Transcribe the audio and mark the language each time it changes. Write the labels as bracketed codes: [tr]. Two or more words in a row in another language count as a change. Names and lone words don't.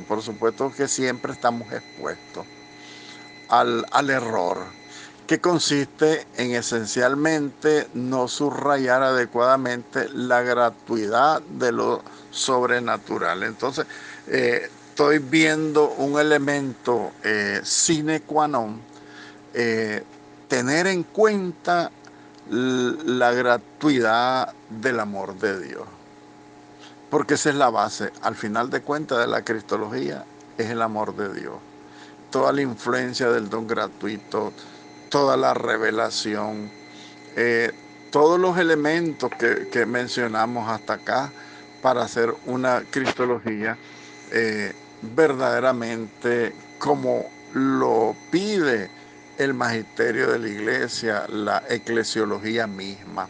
[es] Por supuesto que siempre estamos expuestos al error, que consiste en esencialmente no subrayar adecuadamente la gratuidad de lo sobrenatural. Entonces, estoy viendo un elemento [la] sine qua non, [es] tener en cuenta la gratuidad del amor de Dios, porque esa es la base, al final de cuentas, de la cristología, es el amor de Dios. Toda la influencia del don gratuito, toda la revelación, todos los elementos que mencionamos hasta acá para hacer una cristología verdaderamente como lo pide el magisterio de la iglesia, la eclesiología misma.